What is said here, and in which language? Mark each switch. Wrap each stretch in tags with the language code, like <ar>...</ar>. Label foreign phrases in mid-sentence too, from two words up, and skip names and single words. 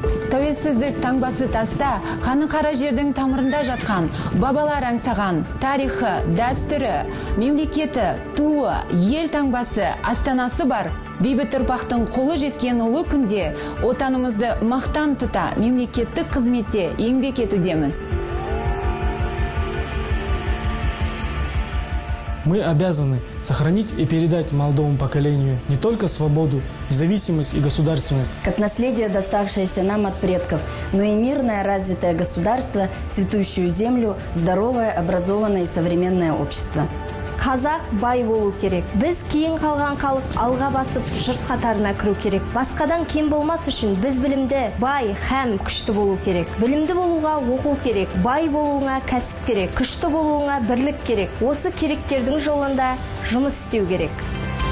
<kk>Тәуелсіздік таңбасы таста, қаны қара жердің тамырында жатқан, бабалар аңсаған, тарихы, дәстүрі, мемлекеті, туы, ел таңбасы, астанасы бар. Бейбіт ұрпақтың қолы жеткен ұлы күнде отанымызды мақтан тұта, мемлекеттік қызметте еңбек етудеміз.</kk> <ru>Мы обязаны сохранить и передать молодому поколению не только свободу, независимость и государственность, как наследие, доставшееся нам от предков, но и мирное, развитое государство, цветущую землю, здоровое, образованное и современное общество.</ru> <kk>Қазақ бай болу керек. Біз кейін қалған халық алға басып, жұрт қатарына кіру керек. Басқадан кем болмас үшін біз білімді, бай һәм күшті болу керек. Білімді болуға оқу керек, бай болуыңа кәсіп керек, күшті болуыңа бірлік керек. Осы керектердің жолында жұмыс істеу керек.</kk>